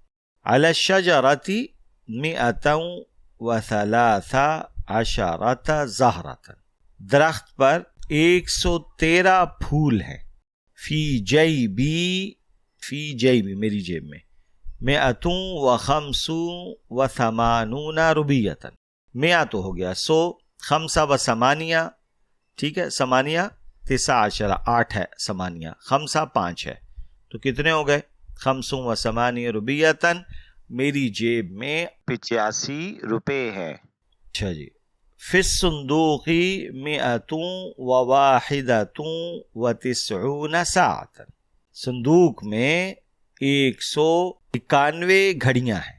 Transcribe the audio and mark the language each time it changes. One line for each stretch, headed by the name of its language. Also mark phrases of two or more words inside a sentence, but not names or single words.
Arabic: علی الشجرۃ مئۃ و 13 زہرۃ،
Urdu: درخت پر 113 پھول ہیں۔
Arabic: فی جیبی فی جیبی
Urdu: میری جیب میں،
Arabic: مئۃ و خمس و ثمانون روبیۃ،
Urdu: مئہ تو ہو گیا 100،
Arabic: خمسہ و ثمانیہ،
Urdu: ٹھیک ہے، ثمانیہ 19 8 ہے،
Arabic: ثمانیہ خمسہ
Urdu: 5 ہے، تو کتنے ہو گئے؟ 85 روبیۃ، میری جیب میں 85 روپے ہے۔ اچھا جی،
Arabic: فی الصندوق 101 و 90 ساعۃ،
Urdu: صندوق میں 191 گھڑیاں ہیں۔